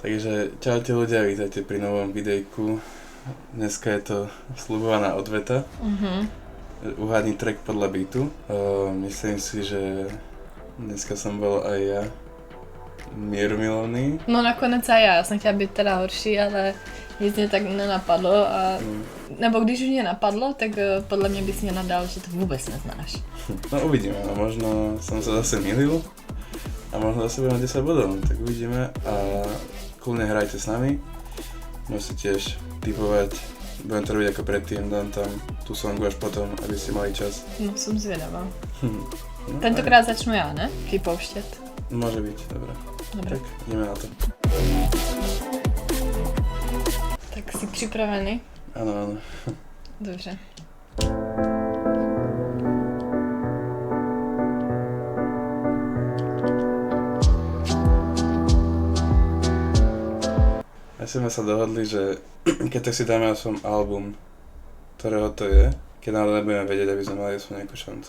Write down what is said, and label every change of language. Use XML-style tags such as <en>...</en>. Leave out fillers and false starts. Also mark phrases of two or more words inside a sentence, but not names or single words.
<sk>Takže čaute ľudia, vítajte pri novom videjku. Dneska je to sľubovaná odveta. Uhádni track podľa beatu. Myslím si, že dneska som bol aj ja mierumilovný.</sk> <cs>No nakonec aj já jsem chtěla být teda horší, ale nic mě tak nenapadlo a nebo když už mě napadlo, tak podle mě bys mě nadal, že to vůbec neznáš.</cs> <sk>No uvidíme, no, možno som sa zase mýlil a možno zase budeme 10 bodov, tak uvidíme a kľudne hrajte s nami. Môžete tiež tipovať, budem to robiť ako predtým, dám tam tú songu až potom, aby ste mali čas.</sk> <cs>No jsem zvědavá. No, Tentokrát začnu já, ne? Připouštět.</cs> <sk>Môže byť, dobré. Dobré. Tak ideme na to.</sk> <cs>Tak jsi připravený?</cs> <sk>Áno, áno.</sk> <cs>Dobře.</cs> <sk>My sme sa dohodli, že keď tak si dáme aspoň album, ktorého to je, keď nám nebudeme vedieť, aby sme mali aspoň nejakú šancu.</sk>